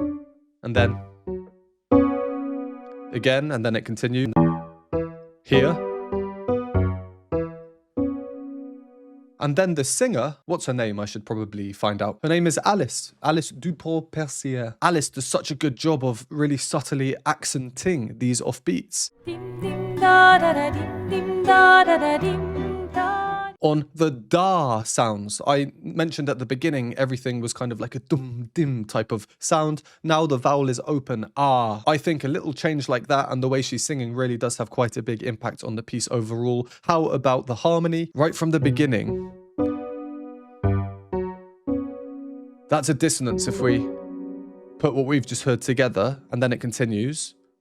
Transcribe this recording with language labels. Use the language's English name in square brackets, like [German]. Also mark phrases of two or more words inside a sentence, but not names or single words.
[English] And then again, and then it continues here. And then the singer, what's her name? I should probably find out. Her name is Alice. Alice Dupont-Percier. Alice does such a good job of really subtly accenting these offbeats. Dim, dim, da, da, da, dim, dim, da, da, da, dim, da. On the da sounds, I mentioned at the beginning, everything was kind of like a dum dim type of sound. Now the vowel is open, ah. I think a little change like that and the way she's singing really does have quite a big impact on the piece overall. How about the harmony? Right from the beginning. That's a dissonance if we put what we've just heard together, and then it continues.